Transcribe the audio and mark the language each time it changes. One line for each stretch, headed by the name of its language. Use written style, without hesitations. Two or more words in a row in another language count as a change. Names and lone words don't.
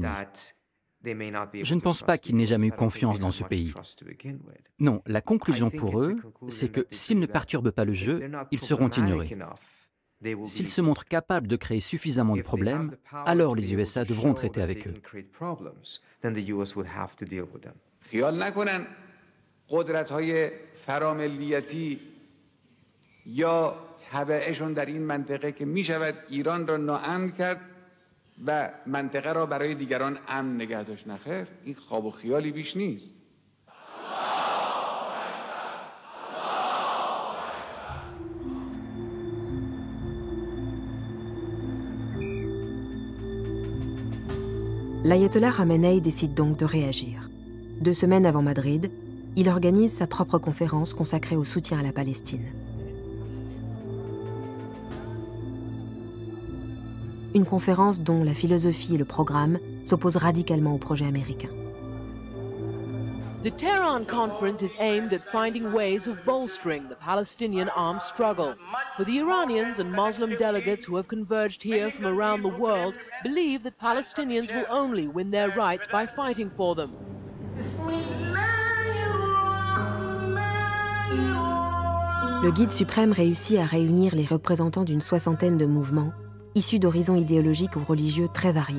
French: Je ne pense pas qu'ils n'aient jamais eu confiance dans ce pays. Non, la conclusion pour eux, c'est que s'ils ne perturbent pas le jeu, ils seront ignorés. S'ils se montrent capables de créer suffisamment de problèmes, alors les USA devront traiter avec eux.
Persian: و منطقه را برای دیگران امن نگه داشت. نخیر، این خواب و خیالی بیش نیست.
French: L'ayatollah Khamenei décide donc de réagir. 2 semaines avant Madrid, il organise sa propre conférence consacrée au soutien à la Palestine. Une conférence dont la philosophie et le programme s'opposent radicalement au projet américain.
English: The Tehran conference is aimed at finding ways of bolstering the Palestinian armed struggle. For the Iranians and Muslim delegates who have converged here from around the world believe that Palestinians will only win their rights by fighting for them.
French: Le guide suprême réussit à réunir les représentants d'une 60aine de mouvements issus d'horizons idéologiques ou religieux très variés.